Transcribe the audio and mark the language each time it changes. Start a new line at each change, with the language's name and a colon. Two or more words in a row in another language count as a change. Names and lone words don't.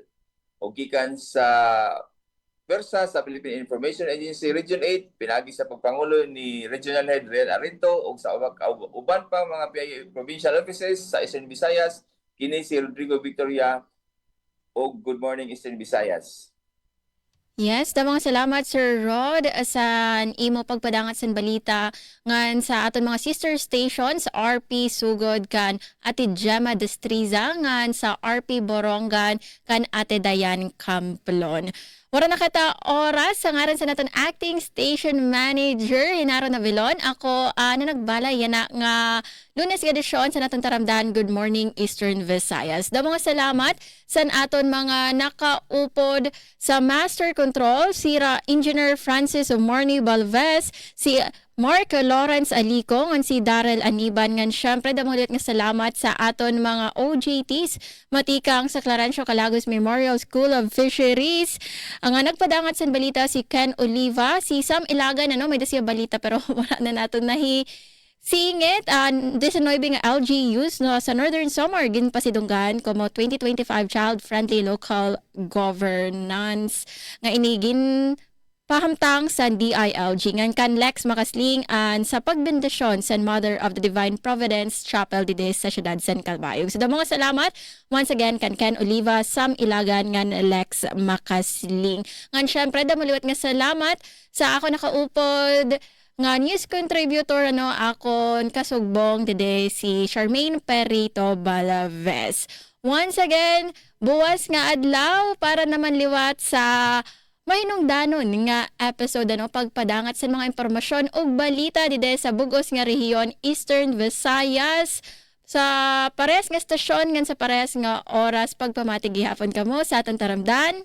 Waray: O gikan sa Persa sa Philippine Information Agency Region 8 pinagi sa pagpangulo ni Regional Head Rian Arinto o sa uban pa mga provincial offices sa Eastern Visayas kini si Rodrigo Victoria o Good Morning Eastern Visayas. Yes, damang salamat Sir Rod sa imo pagpadangat sa balita ngan sa aton mga
English: sister stations
Waray: RP Sugod kan Ate Gemma Destriza ngan sa RP Borongan kan Ate Dayan Camplon. Wala na kita oras sa ngaran sa naton acting station manager Hinaro Navilon. Ako na nagbalay yan nga Lunes edisyon sa naton taramdan Good Morning Eastern Visayas. Da mga salamat sa aton mga nakaupod sa Master Control, si Engineer Francis Morny Balvez, si Mark Lawrence Alico, ngan si Darrell Aniban, ngan syempre damulit nga salamat sa aton mga OJTs, matikang sa Clarencio Calagos Memorial School of Fisheries. Ang nagpadangat sa balita si Ken Oliva, si Sam Ilagan, may siya balita pero wala na natin singit, 19 nga LGUs no, sa Northern Samar, ginpasidunggan como 2025 Child-Friendly Local Governance nga inigin pahamtang sa DILG ngan kan Lex Makasling sa pagbendisyon sa Mother of the Divine Providence Chapel dide sa siyudad San Calbayog. So mga salamat
English: once again
Waray: kan Ken Oliva, Sam Ilagan ngan Lex Makasling. Ngan syempre damuliwat nga salamat sa ako nakaupod nga
English: news contributor
Waray: akon kasugbong today si Charmaine Perito Balaves.
English: Once again,
Waray: buwas nga adlaw para naman liwat sa mahinungdanon nga episode pagpadangat sa mga impormasyon ug balita dide sa bugos nga rehiyon Eastern Visayas sa pares nga stasyon ngan sa pares nga oras pagpamatig gihapon kamo sa atong taramdan.